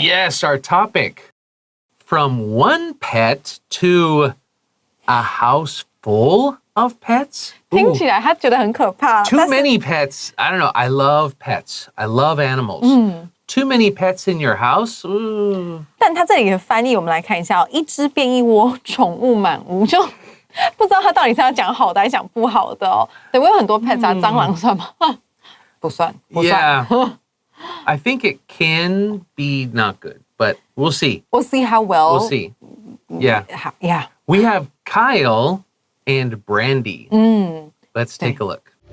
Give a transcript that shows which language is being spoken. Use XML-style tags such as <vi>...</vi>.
<en>Yes, our topic. From one pet to a house full of pets?</en> <zh>听起来他觉得很可怕。</zh> <en>Too many pets. I don't know. I love pets. I love animals. Too many pets in your house?</en> <zh>但他这里的翻译我们来看一下一只变一窝，宠物满屋，就不知道他到底是要讲好的还是讲不好的哦。对，我有很多 pets 啊，蟑螂算吗？不算，不算。</zh> <en>Yeah. I think it can be not good, but we'll see. We'll see how well. We'll see. Yeah. Yeah. We have Kyle and Brandy. Let's take a look.</en>